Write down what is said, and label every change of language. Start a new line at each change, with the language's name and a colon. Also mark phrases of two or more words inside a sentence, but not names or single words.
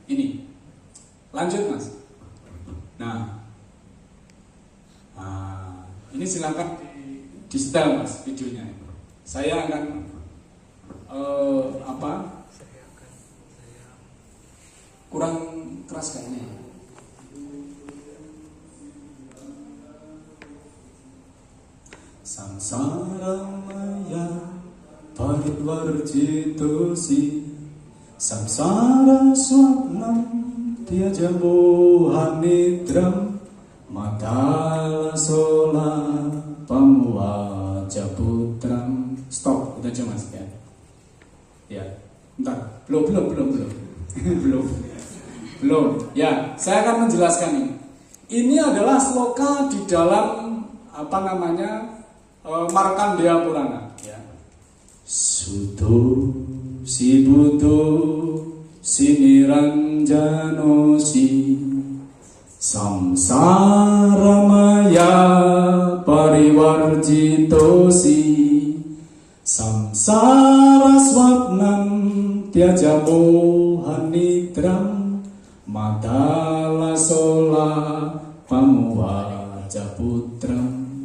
Indonesian: Ini lanjut Mas. Nah, ini silakan di setel Mas videonya. Saya akan kurang keras kayaknya.
Sanskrit: Samsara maya paritvarjitosi, samsara swapnam tiaja mohanidram, matala sola pamuwaja putram.
Indonesian: Stop, itu aja Mas ya. Ya, entar, belum. Belum. Ya, saya akan menjelaskan ini. Ini adalah sloka di dalam Markandeya Purana ya.
Sanskrit: Suto sibuto siniranjanosi, samsara maya parivarjitosi, samsara swapnam tiaja mohanidram, matala sola pamuwaja putram.